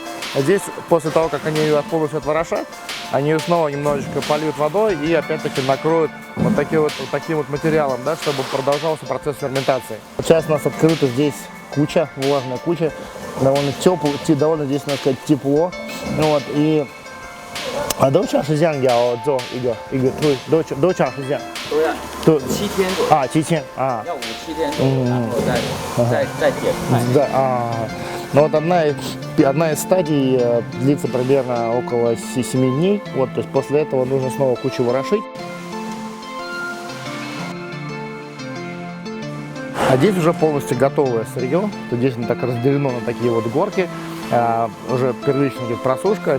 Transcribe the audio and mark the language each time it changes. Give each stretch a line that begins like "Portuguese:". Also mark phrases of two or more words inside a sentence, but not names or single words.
Russian: А здесь, после того, как они ее полностью отворошат, они ее снова немножечко польют водой и опять-таки накроют вот таким вот материалом, да, чтобы продолжался процесс ферментации. Сейчас у нас открыта здесь куча, влажная куча, довольно тепло, довольно здесь, надо сказать, тепло. Вот, и
Chinese: 多长时间要做一个对多长时间？都要7天左右啊，7天啊，要5-7天左右，然后再点派。
Russian: Ну вот одна из стадий длится примерно около 7 дней. Вот, то есть после этого нужно снова кучу ворошить. А здесь уже полностью готовое сырье. То здесь так разделено на такие вот горки. Уже первично идет просушка.